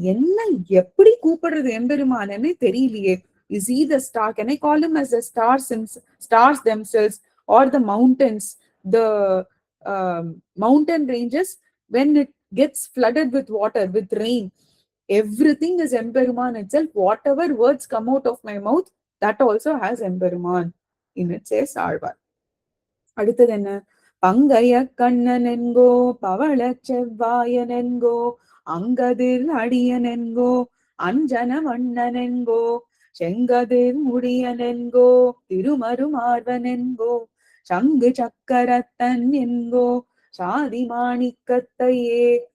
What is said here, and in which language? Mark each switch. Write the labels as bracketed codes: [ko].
[ta] என்ன எப்படி கூப்பிடுறது எம்பெருமானன்னு தெரியலையே. [en] Is he the star? Can I call him as the stars themselves or the mountains, the mountain ranges when it gets flooded with water, with rain? Everything is Emperuman itself. Whatever words come out of my mouth, that also has Emperuman in it, says Alvar. [ta] அடுத்தது என்ன? பங்கைய கண்ணன் என்கோ பவள செவ்வாயன் என்கோ அங்கதிர் அடியன் என்கோ அஞ்சன வண்ணன் என்கோ செங்கதிர் முடியன் என்கோ திருமருமார்வன் என்கோ சங்கு சக்கரத்தன் என்கோ சாதி மாணிக்கத்தையே.